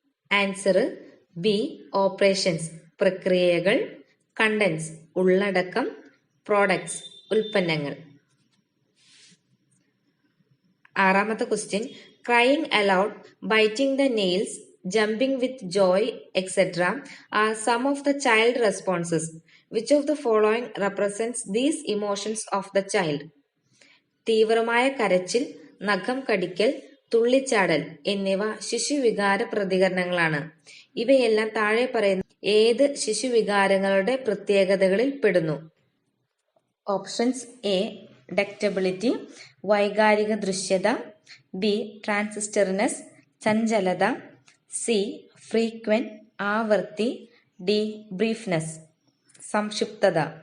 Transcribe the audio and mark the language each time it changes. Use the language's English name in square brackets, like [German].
[Malayalam] Answer B operations പ്രക്രിയകൾ, contents ഉള്ളടക്കം, products ഉൽപ്പന്നങ്ങൾ. [English] ആറാമത്തെ question, crying aloud, biting the nails, jumping with joy, etc. are some of the child responses. Which of the following represents these emotions of the child? [Malayalam] തീവ്രമായ കരച്ചിൽ, നഖം കടിക്കൽ, തുള്ളിച്ചാടൽ എന്നിവ ശിശുവികാര പ്രതികരണങ്ങളാണ്. ഇവയെല്ലാം താഴെ പറയുന്ന ഏത് ശിശുവികാരങ്ങളുടെ പ്രത്യേകതകളിൽ പെടുന്നു? ഓപ്ഷൻസ് എ ഡക്റ്റബിലിറ്റി വൈകാരിക ദൃശ്യത, ബി ട്രാൻസിസ്റ്ററിനെസ് ചഞ്ചലത, സി ഫ്രീക്വന്റ് ആവർത്തി, ഡി ബ്രീഫ്നെസ് സംക്ഷിപ്തത.